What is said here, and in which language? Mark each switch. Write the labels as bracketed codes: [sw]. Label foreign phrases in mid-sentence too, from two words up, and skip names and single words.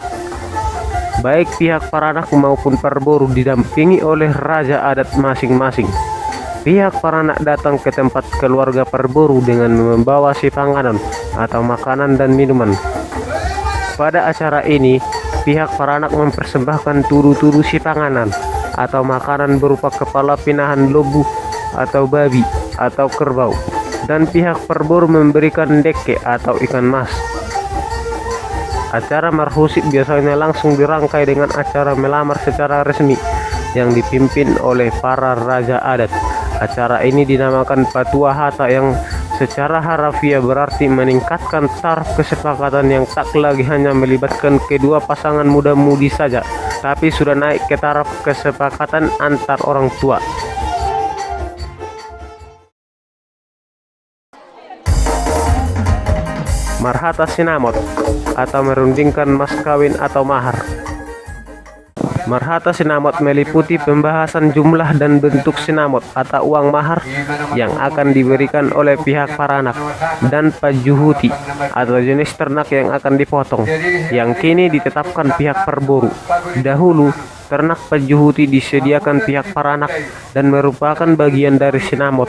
[id] Baik pihak paranak maupun parboru didampingi oleh raja adat masing-masing. Pihak paranak datang ke tempat keluarga parboru dengan membawa sipanganan atau makanan dan minuman. Pada acara ini, pihak paranak mempersembahkan [bbc] turu-turu sipanganan [id] atau makanan berupa kepala [bbc] pinahan lobu [id] atau babi atau kerbau, dan pihak parboru memberikan deke atau ikan mas. Acara marhusip biasanya langsung dirangkai dengan acara melamar secara resmi yang dipimpin oleh para raja adat. Acara ini dinamakan patuahata yang secara harafiah berarti meningkatkan taraf kesepakatan yang tak lagi hanya melibatkan kedua pasangan muda-mudi saja, tapi sudah naik ke taraf kesepakatan antar orang tua. [bbc] Marhata sinamot [id] atau merundingkan mas kawin atau mahar. [bbc] Marhata sinamot [id] meliputi pembahasan jumlah dan bentuk sinamot atau uang mahar yang akan diberikan oleh pihak paranak dan pajuhuti atau jenis ternak yang akan dipotong, yang kini ditetapkan pihak parboru. Dahulu, ternak pajuhuti disediakan pihak paranak dan merupakan bagian dari sinamot.